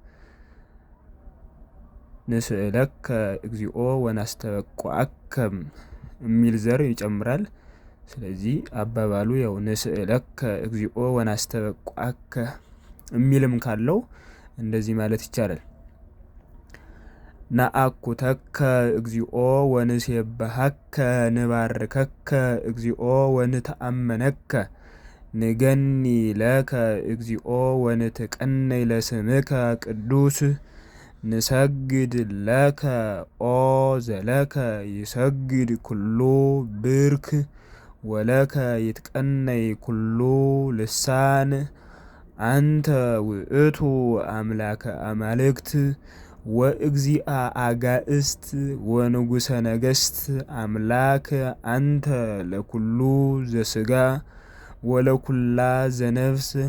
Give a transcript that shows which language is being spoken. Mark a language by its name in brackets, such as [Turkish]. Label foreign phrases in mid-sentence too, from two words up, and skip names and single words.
[Geez] ንስእለከ እግዚኦ ወናስተበቁዐከም [Amharic] የሚል ዘር ይጨምራል። ስለዚህ አባባሉ ያው [Geez] ንስእለከ እግዚኦ ወናስተበቁዐከ [Amharic] የሚልም ካለው እንደዚህ ማለት ይቻላል። [Geez] ነአኩተከ እግዚኦ ወንሴብሐከ ንባርከከ እግዚኦ ወንተአመነከ ንገኒ ለከ እግዚኦ ወንትቀነይ ለስምከ ቅዱስ ንሰግድ ለከ ኦ ዘለከ ይሰግድ ኩሉ ብርክ ወለከ ይትቀነይ ኩሉ ልሳን አንተ ውእቱ አምላከ አማልክት ወእግዚአ አጋእስት ወንጉሰ ነገስት አምላክ አንተ ለኩሉ ዘስጋ ወለኩላ ዘነፍስ